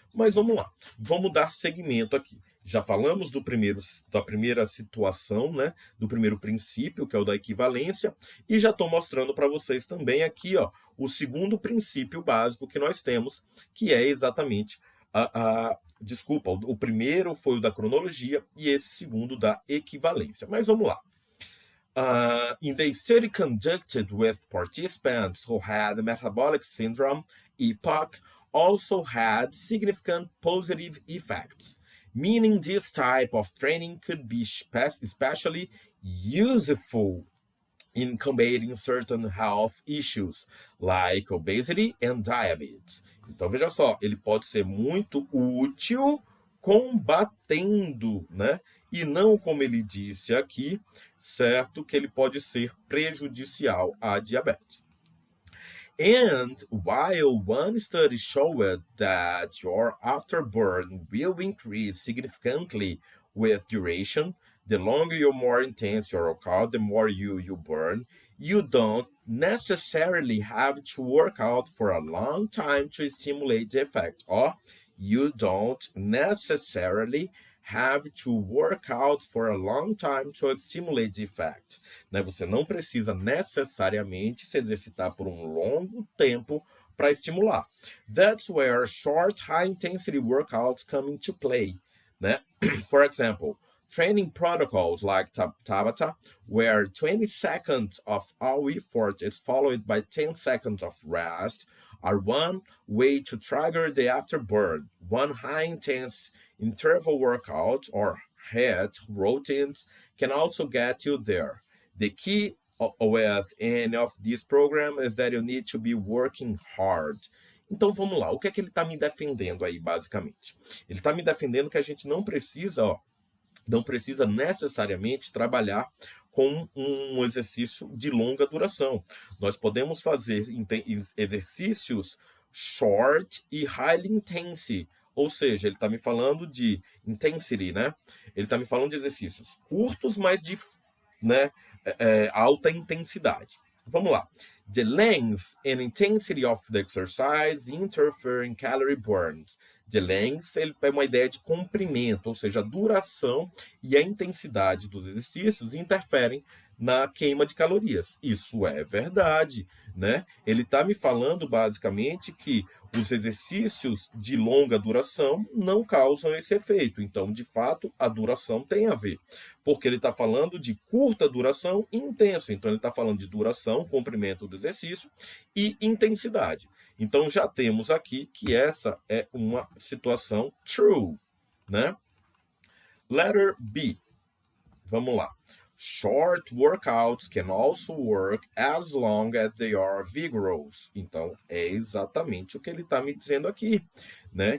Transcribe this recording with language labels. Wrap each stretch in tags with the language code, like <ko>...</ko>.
<pt>Mas vamos lá, vamos dar seguimento aqui. Já falamos da primeira situação, né, do primeiro princípio, que é o da equivalência, e já estou mostrando para vocês também aqui, ó, o segundo princípio básico que nós temos, que é exatamente desculpa, o primeiro foi o da cronologia e esse segundo da equivalência. Mas vamos lá.</pt> <en>In the study conducted with participants who had metabolic syndrome, EPOC also had significant positive effects, meaning this type of training could be especially useful in combating certain health issues, like obesity and diabetes.</en> <pt>Então, veja só, ele pode ser muito útil combatendo, né? E não, como ele disse aqui, certo, que ele pode ser prejudicial à diabetes.</pt> <en>And while one study showed that your afterburn will increase significantly with duration, the longer or more intense your workout, the more you burn. You don't necessarily have to work out for a long time to stimulate the effect. Or you don't necessarily have to work out for a long time to stimulate the effect.</en> <pt>Né? Você não precisa necessariamente se exercitar por um longo tempo para estimular.</pt> <en>That's where short, high-intensity workouts come into play. Né? For example, training protocols like Tabata, where 20 seconds of all effort is followed by 10 seconds of rest, are one way to trigger the afterburn. One high-intense interval workout or HIIT routines can also get you there. The key with any of these programs is that you need to be working hard.</en> <pt>Então vamos lá, o que é que ele está me defendendo aí, basicamente? Ele está me defendendo que a gente não precisa necessariamente trabalhar com um exercício de longa duração. Nós podemos fazer exercícios short e highly intense, ou seja, ele está me falando de intensity, né? Ele está me falando de exercícios curtos, mas de alta intensidade. Vamos lá.</pt> <en>The length and intensity of the exercise interfere in calorie burn.</en> <pt>The length é uma ideia de comprimento, ou seja, a duração e a intensidade dos exercícios interferem na queima de calorias. Isso é verdade, né? Ele está me falando basicamente que os exercícios de longa duração não causam esse efeito. Então, de fato, a duração tem a ver. Porque ele está falando de curta duração e intenso. Então, ele está falando de duração, comprimento do exercício e intensidade. Então, já temos aqui que essa é uma situação true, né? Letter B. Vamos lá.</pt> <en>Short workouts can also work as long as they are vigorous.</en> <pt>Então, é exatamente o que ele está me dizendo aqui, né?</pt>